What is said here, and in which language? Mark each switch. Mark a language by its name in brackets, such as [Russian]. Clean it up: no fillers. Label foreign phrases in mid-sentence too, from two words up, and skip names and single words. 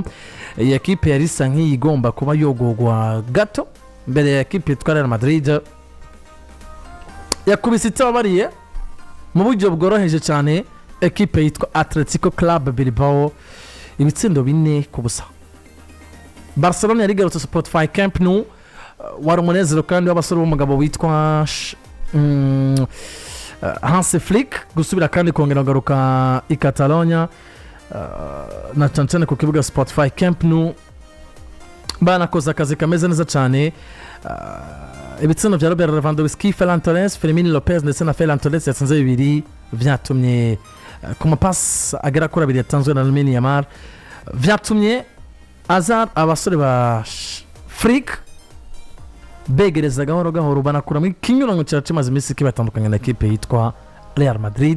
[Kinyarwanda] Iyi ekipe yari isa nk'iyigomba kuba yogogwa gato mbere ya ekipe yitwa Real Madrid yakubise itabariye mu buryo bworoheje cyane ekipe yitwa Atletico Club Bilbao ibitsindo 4 kubusa. Barcelona yari garutse Spotify Camp Nou wari umunezero kandi w'abasore b'umugabo witwa Hansi Flick gusubira kandi kongera garuka i Catalonia na chancane ku kibuga Spotify Camp Nou banakoze akazi kameze neza cyane. Ibitsindo bya Robert Lewandowski, Ferran Torres, Fermin Lopez ndetse na Ferran Torres yatsinze 2 byatumye ku mapasi agera kuri 2 yatanzwe na Lamine Yamal byatumye Hazard abasore ba Flick begereza gahoro banakura mu kinyuranyo cyamaze iminsi kibatandukanye na equipe yitwa Real Madrid.